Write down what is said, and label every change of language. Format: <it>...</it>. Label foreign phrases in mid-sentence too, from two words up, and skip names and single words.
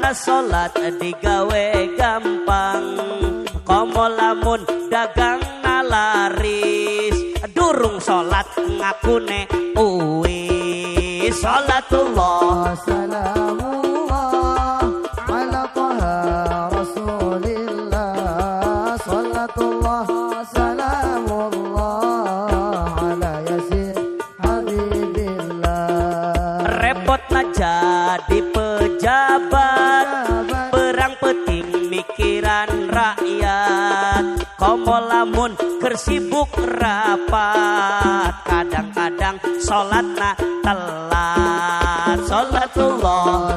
<su>salat digawe gampang komo lamun dagang nalaris</su> <jv>durung salat ngakune uwis</jv> <su>salatullah</su> <ar>سلام الله على طه رسول الله صلاة الله سلام الله على يس حبيب الله</ar> <su>repotna jadi pejabat perang penting mikiran rakyat komo lamun kersibuk rapat kadang-kadang sholatna telat sholatullah</su>